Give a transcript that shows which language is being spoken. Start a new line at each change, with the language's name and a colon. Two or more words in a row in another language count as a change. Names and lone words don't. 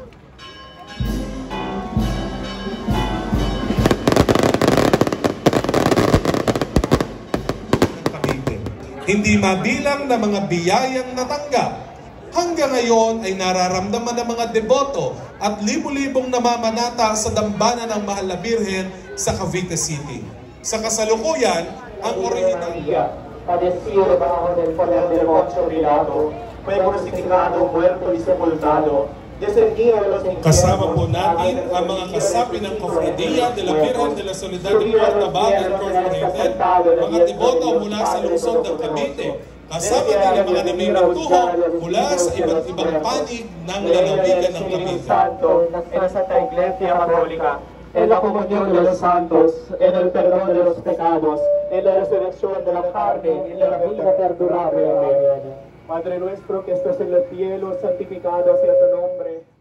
Filipino: Hindi mabilang na mga biyayang natanggap. Hanggang ngayon ay nararamdaman ng mga deboto at libu-libong namamanata sa dambana ng Mahal na Birhen sa Cavite City. Sa kasalukuyan, ang original
Spanish: padecido bajo del poder del Poncio Pilato, fue crucificado, muerto y sepultado, descendido de los infiernos.
Filipino: Kasama po natin ang mga kasapi ng
Spanish: Cofradía de la Virgen de la Soledad de Portavaga Incorporated,
Filipino: mga deboto mula sa lungsod ng Cavite. Kasama din ang mga namimintuho mula sa iba't ibang panig ng lalawigan ng Cavite.
Spanish: En la Santa Iglesia Católica, en la comunión de los santos, en el perdón de los pecados, en la resurrección de la carne, en la vida perdurable. Amén. Padre nuestro que estás en los cielos, santificado sea tu nombre.